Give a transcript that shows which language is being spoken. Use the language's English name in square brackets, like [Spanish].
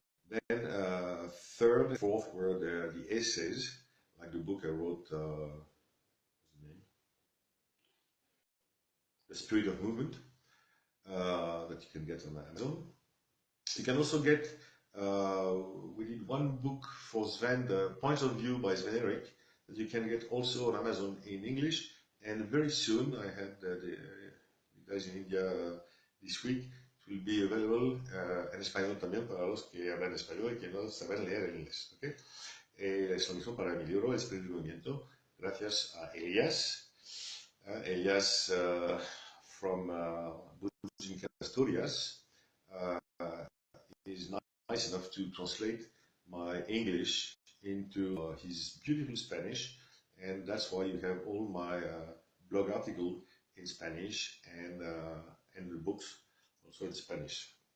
[English] Then third and fourth were the essays, like the book I wrote, what's the name? The Spirit of Movement, that you can get on Amazon. You can also get, we did one book for Sven, The Points of View by Sven Erik, that you can get also on Amazon in English. And very soon, I had the guys in India this week, will be available [Spanish] en español también para los que hablan español y que no saben leer el inglés. Okay? es la misión para mi libro, El Espíritu del Movimiento, gracias a Elias. [English] Elias from Bujin, Asturias, is nice enough to translate my English into his beautiful Spanish, and that's why you have all my blog article in Spanish and the books also in Spanish.